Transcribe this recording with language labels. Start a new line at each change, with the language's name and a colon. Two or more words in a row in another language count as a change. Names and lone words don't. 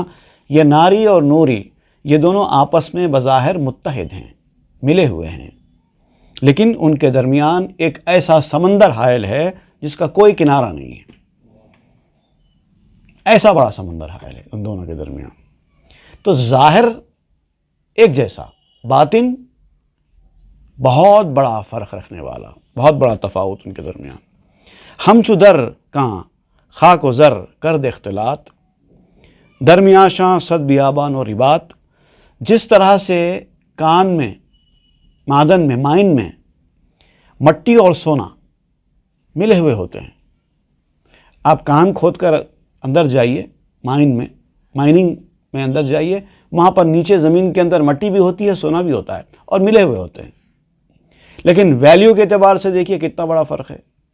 Urdu: یہ ناری اور نوری یہ دونوں آپس میں بظاہر متحد ہیں، ملے ہوئے ہیں، لیکن ان کے درمیان ایک ایسا سمندر حائل ہے جس کا کوئی کنارہ نہیں ہے. ایسا بڑا سمندر حائل ہے ان دونوں کے درمیان. تو ظاہر ایک جیسا، باطن بہت بڑا فرق رکھنے والا، بہت بڑا تفاوت ان کے درمیان.
Persian: ہم چو در کاں خاک و زر کرد اختلاط درمیاں شاں صد بیابان و رباط.
Urdu: جس طرح سے کان میں، معدن میں، مائن میں مٹی اور سونا ملے ہوئے ہوتے ہیں. آپ کان کھود کر اندر جائیے، مائننگ میں اندر جائیے، وہاں پر نیچے زمین کے اندر مٹی بھی ہوتی ہے، سونا بھی ہوتا ہے اور ملے ہوئے ہوتے ہیں، لیکن ویلیو کے اعتبار سے دیکھیے کتنا بڑا فرق ہے.